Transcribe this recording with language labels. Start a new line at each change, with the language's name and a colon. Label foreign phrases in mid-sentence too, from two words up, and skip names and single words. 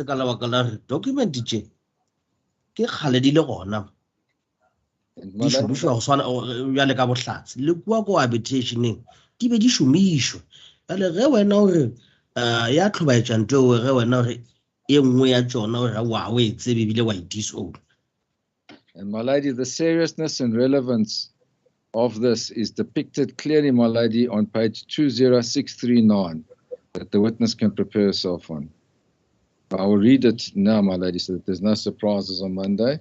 Northern Sotho: ka lebaka la re document tše ke kgale di le gona di šomišwa go swana bjale ka bohlatse le kua ko arbitration-eng di be di šomišwa bjale ge wena gore ya tlhobaetša nto ge wena gore e nngwe ya tšona gore wa o e tsebe ebile wa itisola.
English: And my lady, the seriousness and relevance of this is depicted clearly, my lady, on page 20639, that the witness can prepare herself on. I will read it now, my lady, so that there's no surprises on Monday.